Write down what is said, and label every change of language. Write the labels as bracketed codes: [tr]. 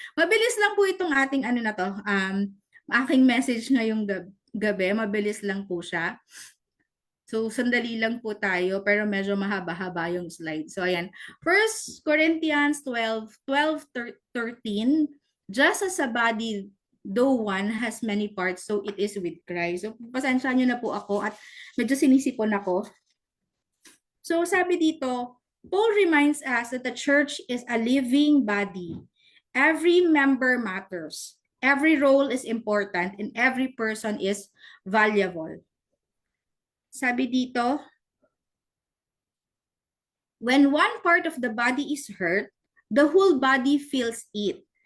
[tl] Mabilis lang po itong ating aking message ngayong gabi, mabilis lang po siya. So, sandali lang po tayo, pero medyo mahaba-haba yung slide. So, ayan. [en] 1 Corinthians 12:13, just as a body, though one has many parts, so it is with Christ. [tl] So, pasensya nyo na po ako at medyo sinisipon ako. [en] So, [tl] sabi dito, [en] Paul reminds us that the church is a living body. Every member matters. Every role is important and every person is valuable. [tl] Sabi dito, [en] when one part of the body is hurt, the whole body feels it.